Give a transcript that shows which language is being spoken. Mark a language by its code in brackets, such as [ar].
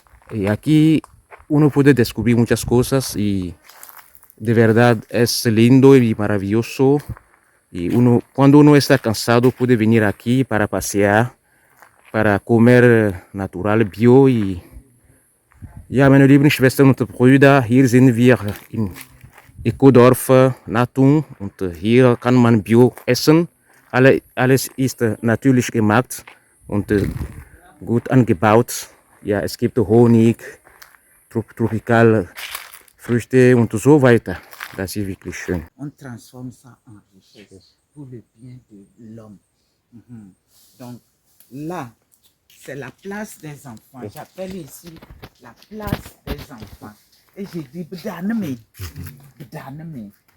[es] Y aquí uno puede descubrir muchas cosas y de verdad es lindo y maravilloso. Y cuando uno está cansado puede venir aquí para pasear, para comer natural, bio. [de] Ja, meine lieben Schwestern und Brüder, hier sind wir in Ecodorf Natung und hier kann man Bio essen. Alles ist natürlich gemacht und gut angebaut. Ja, es gibt Honig, tropikale Früchte und so weiter. Das ist wirklich schön. [fr] On transforme ça en richesse pour le bien de l'homme. Donc là, c'est la place des enfants. J'appelle ici la place des enfants. Et j'ai dit, Bdaneme, Bdaneme.